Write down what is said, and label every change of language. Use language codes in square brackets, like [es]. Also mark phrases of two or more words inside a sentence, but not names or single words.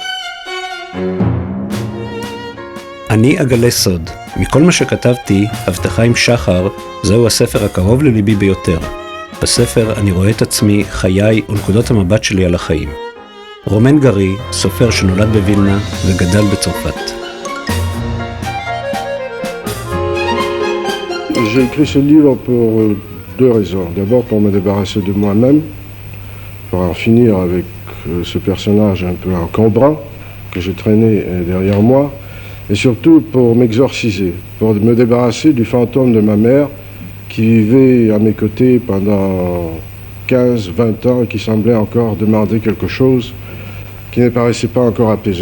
[he] אני אגלה סוד. מכל מה שכתבתי, הבטחה עם שחר, זהו הספר הקרוב לליבי ביותר. בספר אני רואה את עצמי, חיי ונקודות המבט שלי על החיים. רומן גרי, סופר שנולד בווילנה וגדל בצרפת. [fr] J'ai écrit ce livre pour deux raisons. D'abord pour me débarrasser de moi-même, pour en finir avec ce personnage un peu encombrant que je traînais derrière moi, et surtout pour m'exorciser, pour me débarrasser du fantôme de ma mère qui vivait à mes côtés pendant 15-20 ans et qui semblait encore demander quelque chose qui ne paraissait pas encore apaisé.